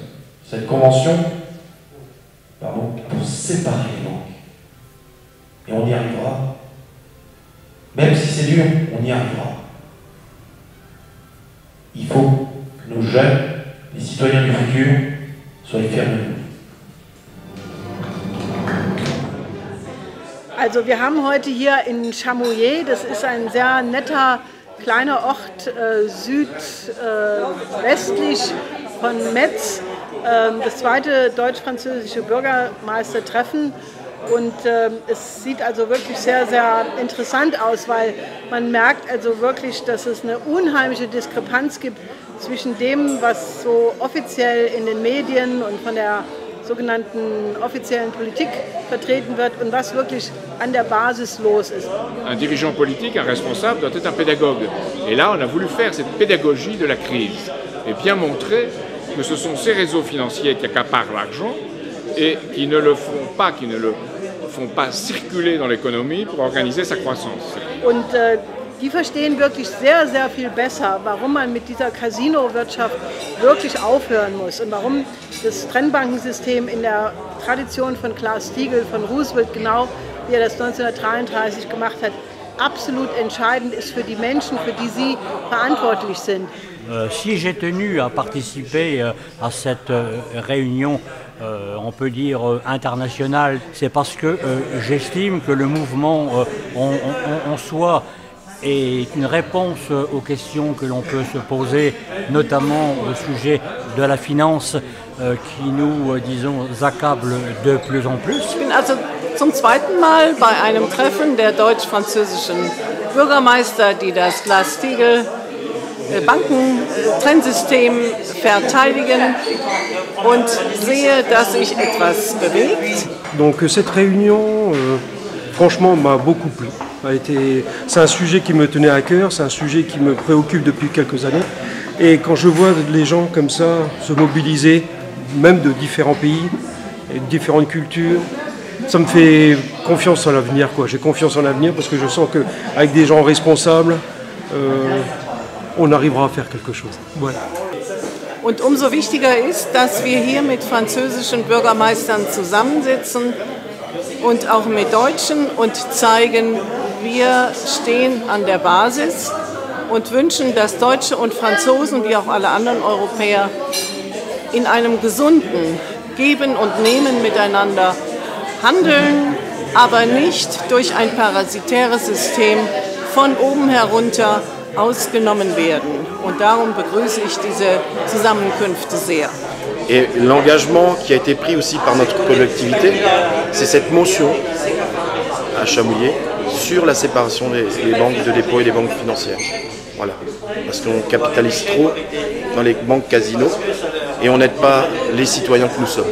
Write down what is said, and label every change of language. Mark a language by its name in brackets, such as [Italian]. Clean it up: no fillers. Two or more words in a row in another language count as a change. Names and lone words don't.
[French] Cette convention, pardon, pour séparer les banques. Et on y arrivera. Même si c'est dur, on y arrivera. Il faut que nos jeunes, les citoyens du futur, soient fiers de nous. [German] Also wir haben heute hier in Chamouillet, das ist ein sehr netter kleiner Ort südwestlich von Metz, das zweite deutsch-französische Bürgermeistertreffen. Und es sieht also wirklich sehr, sehr interessant aus, weil man merkt also wirklich, dass es eine unheimliche Diskrepanz gibt zwischen dem, was so offiziell in den Medien und von der sogenannten offiziellen Politik vertreten wird und was wirklich an der Basis los ist. [French] Un dirigeant politique, un responsable doit être un pédagogue. Et là, on a voulu faire cette pédagogie de la crise et bien montrer que ce sont ces réseaux financiers qui accaparent l'argent et qui ne le font pas circuler dans l'économie pour organiser sa croissance. [German] Und die verstehen wirklich sehr, sehr viel besser, warum man mit dieser Casino-Wirtschaft wirklich aufhören muss und warum das Trennbankensystem in der Tradition von Glass-Steagall, von Roosevelt, genau wie er das 1933 gemacht hat, absolut entscheidend ist für die Menschen, für die sie verantwortlich sind. [French] Si j'ai tenu à participer à cette réunion, on peut dire internationale, c'est parce que j'estime que le mouvement en soi est une réponse aux questions que l'on peut se poser, notamment au sujet de la finance qui nous, disons, accable de plus en plus. [German] Ich bin also zum zweiten Mal bei einem Treffen der deutsch-französischen Bürgermeister, die das Glass-Steagall Bankentrennssystem verteidigen und sehe, dass sich etwas bewegt. [French] Donc cette réunion, franchement, m'a beaucoup plu. C'est un sujet qui me tenait à cœur, c'est un sujet qui me préoccupe depuis quelques années. Et quand je vois les gens comme ça se mobiliser, même de différents pays et de différentes cultures, ça me fait confiance en l'avenir, quoi. J'ai confiance en l'avenir parce que je sens qu'avec des gens responsables, on arrivera à faire quelque chose. Voilà. [German] Und umso wichtiger ist, dass wir hier mit französischen Bürgermeistern zusammensitzen und auch mit Deutschen und zeigen, wir stehen an der Basis und wünschen, dass Deutsche und Franzosen, wie auch alle anderen Europäer, in einem gesunden Geben und Nehmen miteinander handeln, aber nicht durch ein parasitäres System von oben herunter ausgenommen werden. Und darum begrüße ich diese Zusammenkünfte sehr. [French] Et l'engagement qui a été pris aussi par notre collectivité, c'est cette motion à Chamouillet sur la séparation des banques de dépôt et des banques financières. Voilà. Parce qu'on capitalise trop dans les banques casinos et on n'aide pas les citoyens que nous sommes.